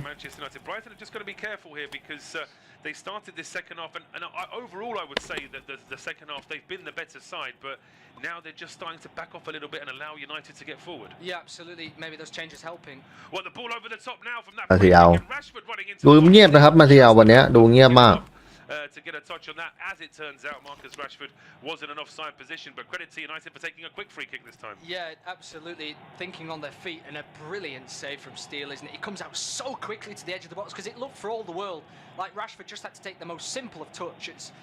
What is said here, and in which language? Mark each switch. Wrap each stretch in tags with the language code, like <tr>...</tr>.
<en>Manchester United, Brighton have just got to be careful here because they started this second half, and overall I would say that the second half they've been the better side, but now they're just starting to back off a little bit and allow United to get forward. Yeah, absolutely. Maybe those changes helping. Well, the ball over the top now from that.</en> <th>มาเซียล</th> <en>Rashford running into</en> <th>ดูเงียบนะครับมาเซียลวันนี้ดูเงียบมาก</th> <en>to get a touch on that. As it turns out, Marcus Rashford was in an offside position, but credit to United for taking a quick free kick this time. Yeah, absolutely. Thinking on their feet, and a brilliant save from Steele, isn't it? He comes out so quickly to the edge of the box because it looked for all the world like Rashford just had to take the most simple of touches.</en>